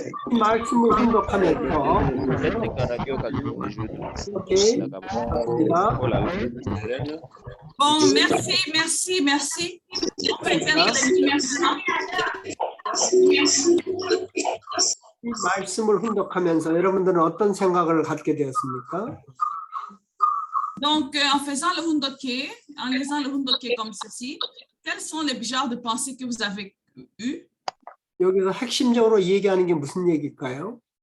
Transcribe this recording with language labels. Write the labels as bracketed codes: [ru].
[ko] 이 말씀을 생각하면서 오케이. [fr] bon, merci. On peut faire les maintenant. [ko] 이 말씀을 훈독하면서 여러분들은 어떤 생각을 갖게 되었습니까? [fr] Donc, en faisant le hundoké, en lisant le hundoké comme ceci, quels sont les genres de pensées que vous avez eues? [ko] 여기서 핵심적으로 얘기하는 게 무슨 얘기일까요?